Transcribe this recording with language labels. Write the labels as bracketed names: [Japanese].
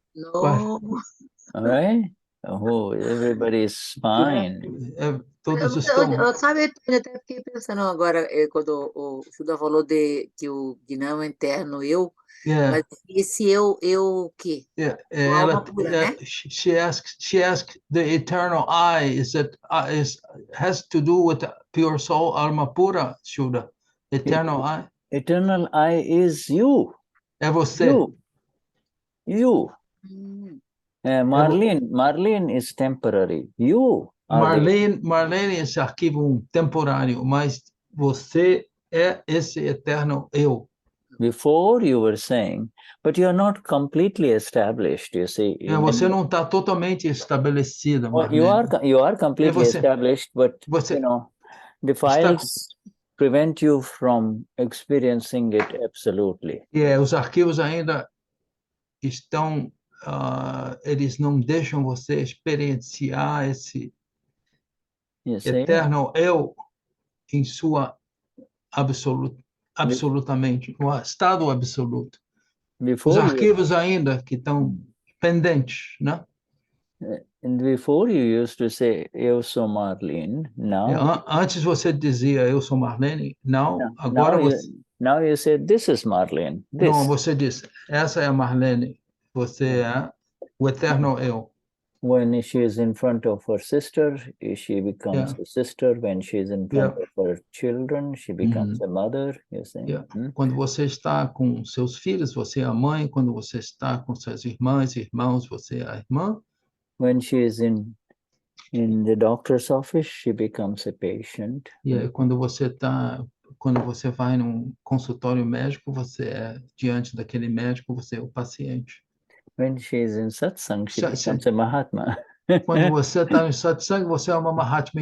[English] No. All right. Oh, everybody is fine. [Portuguese] Todos estão... Sabe, eu até fiquei pensando agora, quando o Shuddha falou que o Gnan é o interno eu, mas esse eu o quê? Alma pura, né? [English] She asked the eternal I, has to do with pure soul, alma pura, Shuddha. Eternal I. Eternal I is you. [Portuguese] É você. [English] You. Marlene is temporary. You. [Portuguese] Marlene é esse arquivo temporário, mas você é esse eterno eu. [English] Before you were saying, but you are not completely established, you see. [Portuguese] Você não está totalmente estabelecida, Marlene. [English] You are completely established, but the files prevent you from experiencing it absolutely. [Portuguese] Os arquivos ainda estão, eles não deixam você experienciar esse eterno eu em sua absolutamente, no estado absoluto. Os arquivos ainda que estão pendentes, né? [English] And before you used to say, [Portuguese] eu sou Marlene, [English] now... [Portuguese] Antes você dizia, eu sou Marlene, agora [English] now you say, this is Marlene. [Portuguese] Não, você diz, essa é a Marlene, você é o eterno eu. [English] When she is in front of her sister, she becomes a sister. When she is in front of her children, she becomes a mother. You see? [Portuguese] Quando você está com seus filhos, você é a mãe. Quando você está com suas irmãs e irmãos, você é a irmã. [English] When she is in the doctor's office, she becomes a patient. [Portuguese] Quando você vai num consultório médico, você é diante daquele médico, você é o paciente. [English] When she is in satsang, she becomes a Mahatma. [Portuguese] Quando você está em satsang, você é uma Mahatma.